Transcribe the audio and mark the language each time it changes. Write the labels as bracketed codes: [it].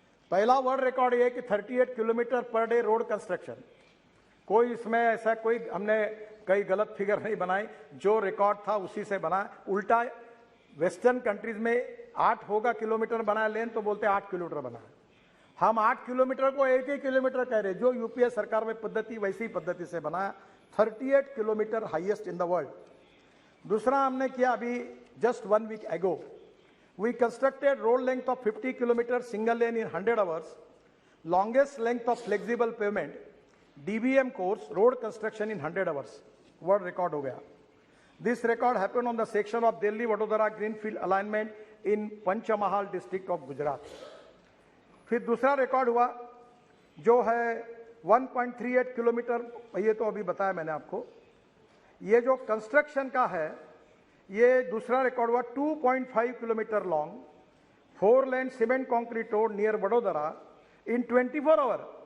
[hi] पहला world record ये कि 38 kilometre per day road construction, कोई इसमें ऐसा कोई हमने कई गलत फिगर नहीं बनाई, जो रिकॉर्ड था उसी से बना। उल्टा वेस्टर्न कंट्रीज में 8 होगा किलोमीटर बनाया लेन तो बोलते 8 किलोमीटर बनाया, हम 8 किलोमीटर को 1 ही किलोमीटर कह रहे। जो यूपीए सरकार में पद्धति वैसी पद्धति से बनाया, 38 kilometre [en] Highest in the world. [hi] दूसरा हमने किया अभी जस्ट 1 वीक एगो, [en] we constructed road length of 50 kilometers single lane in 100 hours, longest length of flexible pavement DBM course road construction in 100 hours, world record [hi] हो गया। [en] This record happened on the section of Delhi Vadodara greenfield alignment in Panchmahal district of Gujarat। [hi] फिर दूसरा record हुआ जो है 1.38 kilometre, ये तो अभी बताया मैंने आपको। ये जो कंस्ट्रक्शन का है, ये दूसरा रिकॉर्ड हुआ 2.5 kilometre [en] Long 4 lane cement concrete road near Vadodara in 24 hour.